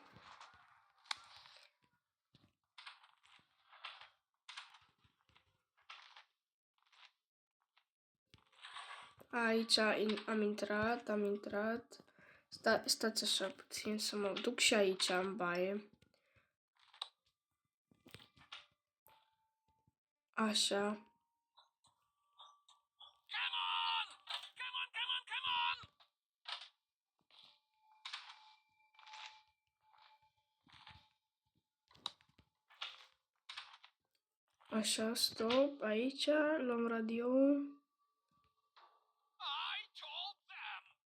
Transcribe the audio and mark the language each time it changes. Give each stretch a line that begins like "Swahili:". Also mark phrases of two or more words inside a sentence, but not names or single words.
Romanian: Aici am intrat. Stați așa puțin să mă duc și aici în baie. Așa.
English: Come on! Come on!
Romanian: Așa, stop. Aici luăm radio.
English: I told them.